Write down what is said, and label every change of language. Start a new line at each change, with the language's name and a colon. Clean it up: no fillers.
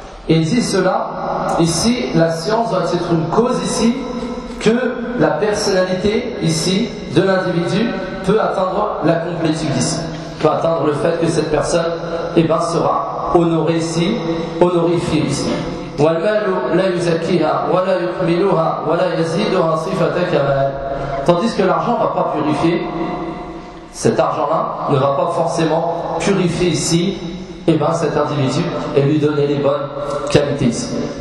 French: Il dit cela ici, la science doit être une cause ici que la personnalité ici de l'individu peut atteindre la complétude ici, peut atteindre le fait que cette personne et eh ben sera honorée ici, honorifiée ici.
Arabic: والمال لا يزكيها ولا يكملها ولا يزيدها صفة كمال.
French: Tandis que l'argent ne va pas purifier, cet argent-là ne va pas forcément purifier ici eh ben, cet individu et lui donner les bonnes qualités ici.